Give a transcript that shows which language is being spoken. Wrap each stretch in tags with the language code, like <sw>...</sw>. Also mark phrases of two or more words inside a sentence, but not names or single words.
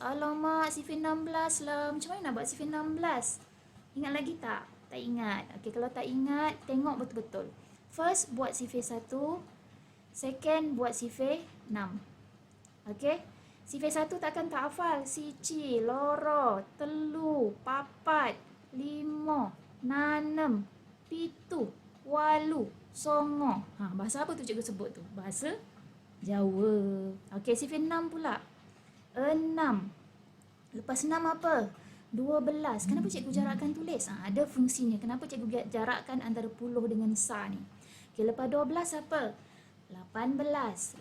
<ms>Alamak, sifar 16 lah. Macam mana nak buat sifar 16? Ingat lagi tak? Tak ingat. Okay, kalau tak ingat, tengok betul-betul. First, buat sifar 1. Second, buat sifar 6. Okay. Sifar 1 takkan tak hafal.</ms> <jv>Sici, loro, telu, papat, limo, nanem, pitu, walu, songo.</jv> <ms>Bahasa apa tu cikgu sebut tu? Bahasa Jawa. Okey, sifar 6 pula. 6. Lepas 6 apa? 12. Kenapa cikgu jarakkan tulis? Ada fungsinya. Kenapa cikgu jarakkan antara puluh dengan sa ni? Okey, lepas 12 apa? 18.</ms>